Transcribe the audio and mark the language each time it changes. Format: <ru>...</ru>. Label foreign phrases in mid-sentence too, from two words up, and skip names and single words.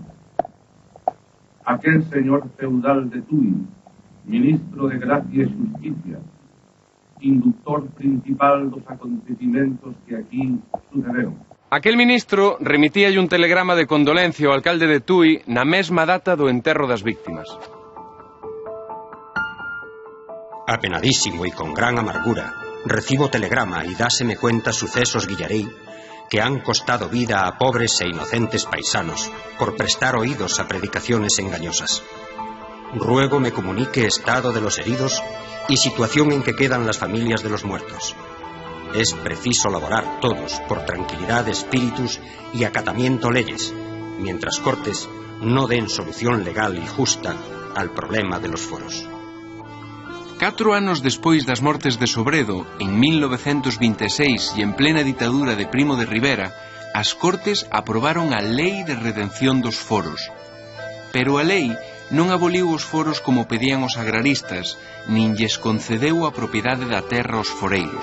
<gl>Aquel señor feudal de Tui, ministro de Gracia e Xusticia, inductor principal dos acontecimentos que aquí sucederon. Aquel ministro remitíalle un telegrama de condolencia ao alcalde de Tui na mesma data do enterro das víctimas. Apenadísimo e con gran amargura,</gl> <es>recibo telegrama e dáseme cuenta sucesos Guillarei que han costado vida a pobres e inocentes paisanos por prestar oídos a predicaciones engañosas. Ruego me comunique estado de los heridos y situación en que quedan las familias de los muertos. Es preciso laborar todos por tranquilidad de espíritus y acatamiento leyes, mientras Cortes no den solución legal y justa al problema de los foros.</es> <gl>4 anos despois das mortes de Sobredo, en 1926 e en plena ditadura de Primo de Rivera, as Cortes aprobaron a Lei de Redención dos Foros. Pero a lei non aboliu os foros como pedían os agraristas, nin lles concedeu a propiedade da terra aos foreiros.</gl>